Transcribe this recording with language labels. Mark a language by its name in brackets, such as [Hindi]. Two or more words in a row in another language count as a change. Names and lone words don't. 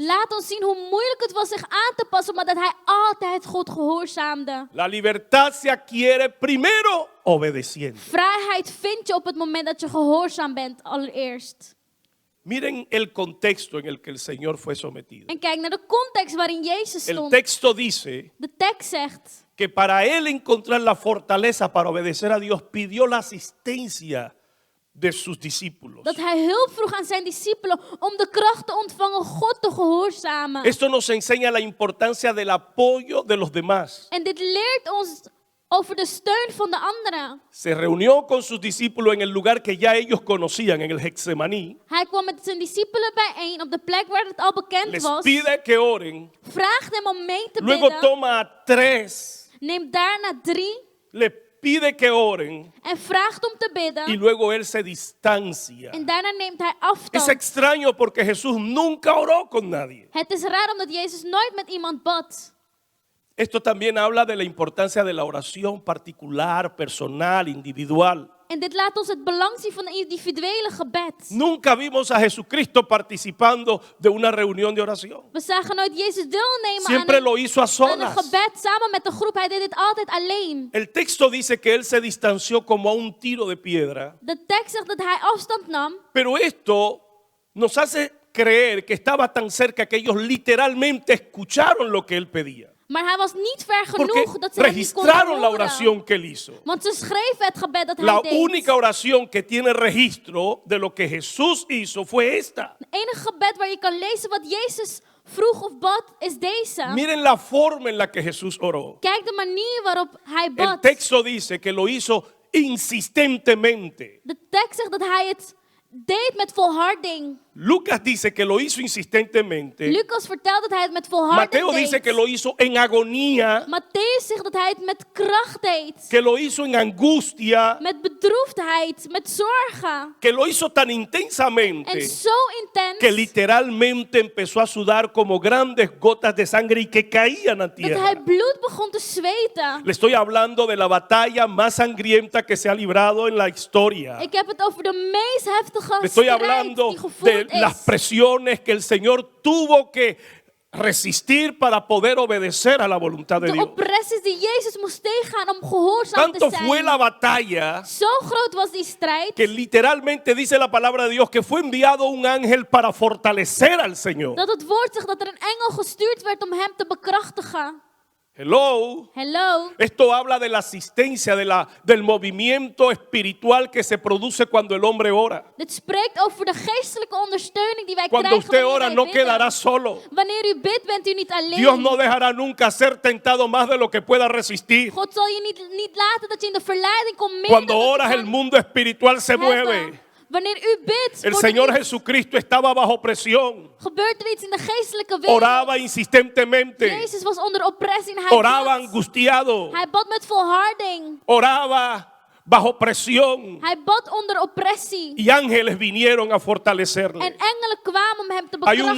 [Dutch] Laat ons zien hoe moeilijk het was zich aan te passen, maar dat hij altijd God gehoorzaamde. [Spanish] La libertad se adquiere primero obedeciendo. [Dutch] Vrijheid vind je op het moment dat je gehoorzaam bent, allereerst. [Spanish] Miren el contexto en el que el Señor fue sometido. [Dutch] En kijk naar de context waarin Jezus [Spanish] El [Dutch] stond. [Spanish] texto dice [Dutch] De tekst zegt [Spanish] que para él encontrar la fortaleza para obedecer a Dios, pidió la asistencia de sus discípulos. [Dutch] dat hij hulp vroeg aan zijn discipelen om de kracht te ontvangen God te gehoorzamen. [Spanish] Esto nos enseña la importancia del apoyo de los demás. [Dutch] En dit leert ons over de steun van de anderen. [Spanish] Se reunió con sus discípulos en el lugar que ya ellos conocían, en el Getsemaní. [Dutch] Hij kwam met zijn discipelen bijeen op de plek waar het al bekend [Spanish] Les [Dutch] was. [Spanish] pide que oren. [Dutch] Vraagt hem om mee te [Spanish] Luego [Dutch] bidden. [Spanish] toma a 3. [Dutch] Neemt daarna 3 [Spanish] Le pide que oren. [Dutch] en vraagt om te [Spanish] Y [Dutch] bidden. [Spanish] luego él se distancia. [Dutch] En daarna neemt hij [Spanish] Es [Dutch] afstand. [Spanish] extraño porque Jesús nunca oró con nadie. [Dutch] Het is raar omdat Jezus nooit met iemand bad. [Spanish] Esto también habla de la importancia de la oración particular, personal, individual. [Dutch] En dit laat ons het belang zien van een individuele gebed. [Spanish] Nunca vimos a Jesucristo participando de una reunión de oración. [Dutch] We zagen nooit Jezus deelnemen [Spanish] Siempre lo hizo a [Dutch] aan een [Spanish] solas. [Dutch] gebed samen met de groep. Hij deed dit altijd alleen. [Spanish] El texto dice que él se distanció como a un tiro de piedra. [Dutch] De tekst zegt dat hij afstand nam. [Spanish] Pero esto nos hace creer que estaba tan cerca que ellos literalmente escucharon lo que él pedía. [Dutch] Maar hij was niet ver [Spanish] Porque [Dutch] genoeg dat ze hem niet konden [Spanish] registraron la [Dutch] horen. [Spanish] oración que él hizo. [Dutch] Want ze schreven het gebed dat [Spanish] La [Dutch] hij deed. [Spanish] única oración que tiene registro de lo que Jesús hizo fue esta. [Dutch] Het enige gebed waar je kan lezen wat Jezus vroeg of bad is deze. [Spanish] Miren la forma en la que Jesús oró. [Dutch] Kijk de manier waarop hij [Spanish] El [Dutch] bad. [Spanish] texto dice que lo hizo insistentemente. [Dutch] De tekst zegt dat hij het deed met volharding. [Spanish] Lucas dice que lo hizo insistentemente. [Dutch] Lucas vertelt dat hij het met volharding [Spanish] Mateo [Dutch] deed. [Spanish] dice que lo hizo en agonía, [Dutch] Matthäus zegt dat hij het met kracht deed. [Spanish] que lo hizo en angustia, [Dutch] Met bedroefdheid, met zorgen. [Spanish] que lo hizo tan [Dutch] En [Spanish] intensamente [Dutch] zo intens [Spanish] que literalmente empezó a sudar como grandes gotas de sangre y que caían a [Dutch] dat [Spanish] tierra. [Dutch] hij bloed begon te zweten. [Spanish] Le estoy hablando de la batalla más sangrienta que se ha librado en la historia. [Dutch] Ik heb het over de meest heftige [Spanish] Le estoy [Dutch] strijd [Spanish] hablando [Dutch] die [Spanish] de [Dutch] gevoerd [Spanish] las [Dutch] is. [Spanish] presiones que el Señor tuvo que resistir para poder obedecer a la voluntad de [Dutch] De [Spanish] Dios. [Dutch] oppressies die Jezus moest tegengaan om gehoorzaam te [Spanish] Tanto fue [Dutch] zijn. [Spanish] la batalla [Dutch] Zo groot was die strijd. [Spanish] que literalmente dice la palabra de Dios que fue enviado un ángel para fortalecer al Señor. [Dutch] Dat het woord zegt dat er een engel gestuurd werd om hem te bekrachtigen. [English] Hello. Hello. [Spanish] Esto habla de la asistencia, del movimiento espiritual que se produce cuando el hombre ora. [Dutch] Dit spreekt over de geestelijke ondersteuning die wij [Spanish] Cuando [Dutch] krijgen [Spanish] usted [Dutch] wanneer [Spanish] ora [Dutch] wij [Spanish] no [Dutch] bidden. [Spanish] quedará solo. [Dutch] Wanneer u bidt, bent u niet alleen. [Spanish] Dios no dejará nunca ser tentado más de lo que pueda resistir. [Dutch] God zal je niet laten dat je in de verleiding komt meer [Spanish] Cuando [Dutch] dan dat je [Spanish] oras [Dutch] kan [Spanish] el mundo espiritual se [Dutch] hebben. [Spanish] mueve. [Dutch] Wanneer u bidt, [Spanish] El [Dutch] wordt er [Spanish] Señor [Dutch] iets- [Spanish] Jesucristo estaba bajo presión. [Dutch] gebeurt er iets in de geestelijke wereld. [Spanish] Oraba insistentemente. [Dutch] Jezus was onder oppressie en hij [Spanish] Oraba [Dutch] bad. [Spanish] angustiado. [Dutch] Hij bad met volharding. [Spanish] Oraba bajo presión. [Dutch] Hij bad onder oppressie. [Spanish] Y ángeles vinieron a fortalecerle. [Dutch] En engelen kwamen om hem te [Spanish] Hay un